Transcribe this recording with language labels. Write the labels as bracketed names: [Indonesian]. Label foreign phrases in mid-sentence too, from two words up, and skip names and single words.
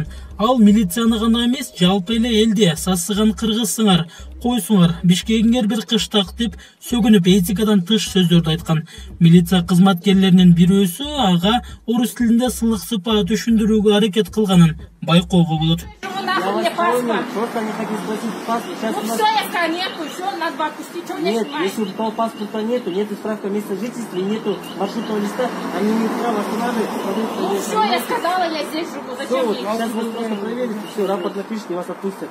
[Kyrgyz] Ал милицияны гана эмес, жалпы эле элди сасыган кыргызсыңар, койсуңар, Бишкегиңер бир кыштак деп сөгүнүп этикадан тыш сөздөрдү айткан. Милиция кызматкерлеринин бирөөсү ага орус тилинде сылык сыпаа түшүндүрүүгө аракет кылганын байкоого болот. [Russian] Мне паспорт. Просто не хотите спросить паспорт. Сейчас ну все, я сказала, нету, еще надо бы отпустить. Что мне снимать? Если у того паспорта нету справка места жительства, нету маршрутного листа, они не права останавливать. Ну все, я сказала, я здесь живу. Зачем мне? Сейчас вы просто проверите, все, рапорт напишите, вас отпустят.